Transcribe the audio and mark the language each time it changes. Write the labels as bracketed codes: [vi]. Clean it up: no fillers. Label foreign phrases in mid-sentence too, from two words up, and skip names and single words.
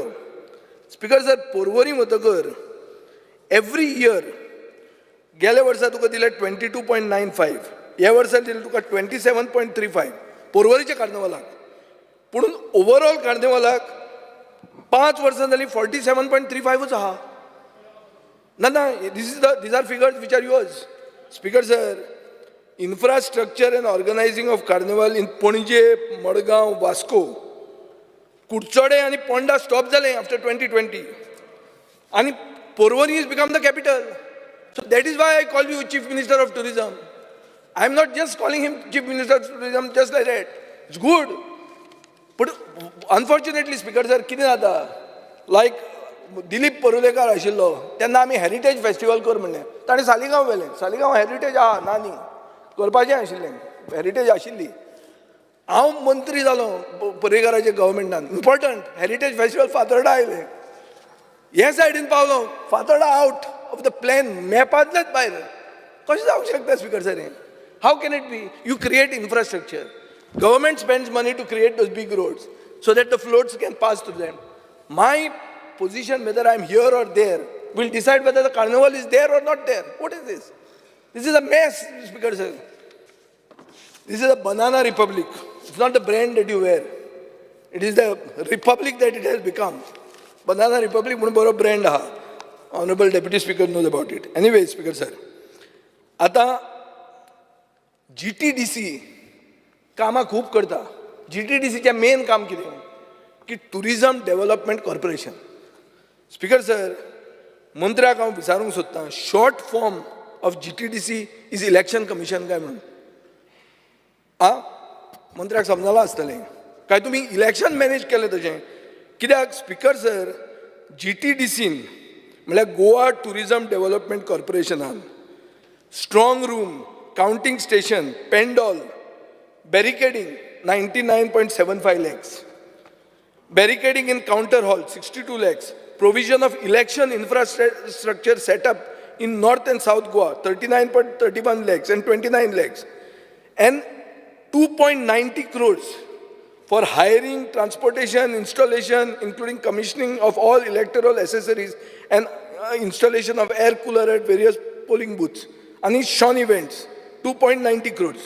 [kok] स्पीकर सर, पर्वरी वतकर [en] every year [kok] गेल्या वर्सा तुका दिले 22.95, ह्या वर्सा दिले तुका 27.35 पर्वरीच्या कार्नवालाक. पूण ओवरऑल कार्नवालाक 5 वर्सां जालीं 47.35 आहा. ना, [en] these are figures which are yours. स्पीकर सर, infrastructure and organizing of carnival in Pणजे, मडगांव, वास्को, कुडचोडे आणि पोंडा स्टॉप जाले आफ्टर 2020. आणि पर्वरी has become the capital. So that is why I call you Chief Minister of Tourism. I am not just calling him Chief Minister of Tourism just like that. It's good. But unfortunately, Speaker sir, [kok] कितें जाता? Like दिलीप परुलेकर आशिल्लो तेन्ना आमी [en] heritage festival [kok] कर म्हणलें, ताणें सालिगांव व्हेलें. सालिगांव हेरिटेज आहा ना न्ही, करपाचें आशिल्लें, हेरिटेज आशिल्ली. हांव मंत्री जालो पर्रेकराच्या गव्हर्मेंटान, [en] important heritage festival [kok] फातोर्डा आयलें. हे सायडीन पावलो, फातोर्डा [en] out of the plan, [kok] मॅपांतल्याच भायर. कशें जावंक शकता स्पीकर सर हें? [en] How can it be? You create infrastructure, government spends money to create those big roads so that the floats can pass through them. My position, whether I am here or there, will decide whether the carnival is there or not there. What is this? This is a mess, Speaker sir. This is a banana republic. It's not the brand that you wear. It is the republic that it has become. Banana republic [kok] म्हणून बरो brand आहा. [en] Honorable Deputy Speaker knows about it. Anyway, Speaker sir, [kok] आता GTDC कामां खूब करता. GTDCचें मेन काम कितें? की [en] tourism development corporation. [kok] स्पीकर सर, मंत्र्याक हांव विचारूंक सोदतां, [en] short form of GTDC is Election Commission [kok] काय म्हणून? मंत्र्याक समजलां आसतलें काय तुमी इलेक्शन मॅनेज केलें तशें? कित्याक स्पीकर सर, GTDCन म्हळ्यार गोवा टुरिजम डेव्हलपमेंट कॉर्पोरेशनान [en] strong room, counting station, [kok] पेंडॉल, [en] barricading 99.75 lakhs, barricading in counter hall 62 lakhs, provision of election infrastructure set up in North and South Goa 39.31 lakhs and 29 lakhs, and 2.90 crores for hiring, transportation, installation, including commissioning of all electoral accessories and installation of air cooler at various polling booths, and Sean events 2.90 crores.